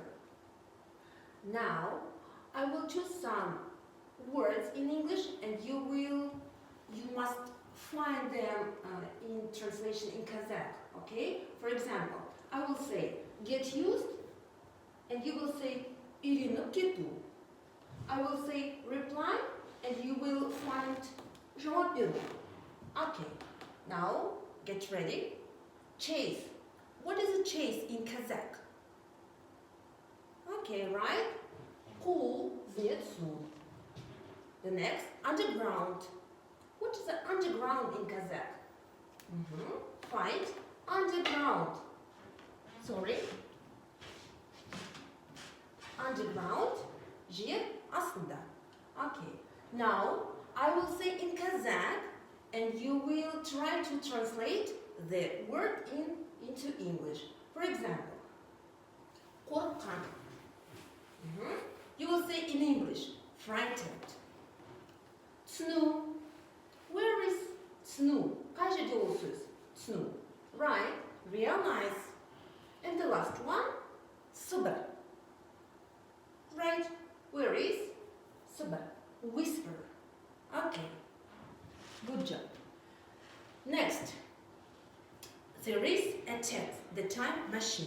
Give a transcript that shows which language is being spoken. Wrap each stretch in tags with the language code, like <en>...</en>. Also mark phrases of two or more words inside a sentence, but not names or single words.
<en>Now, I will choose some words in English and you must find them in translation in Kazakh, okay? For example, I will say get used and you will say</en> <kk>үйреніп кету.</kk> <en>I will say reply and you will find</en> <kk>жауап беру.</kk> <en>Okay, now get ready. Chase. What is a chase in Kazakh? Okay, right?</en> <kk>Қуу, зетсу.</kk> <en>The next, underground. What is the underground in Kazakh? Fight, underground. Sorry. Underground,</en> <kk>жер астында.</kk> <en>Okay. Now, I will say in Kazakh and you will try to translate the word into English. For example, қорыққан. You will say in English, frightened. Түсіну. Where is түсіну?</en> <kk>Қай жерде ол сөз? Түсіну.</kk> <en>Right, realize. And the last one, сыбыр. Right, where is сыбыр? Whisper. Okay, good job. Next, there is a text, the time machine.</en>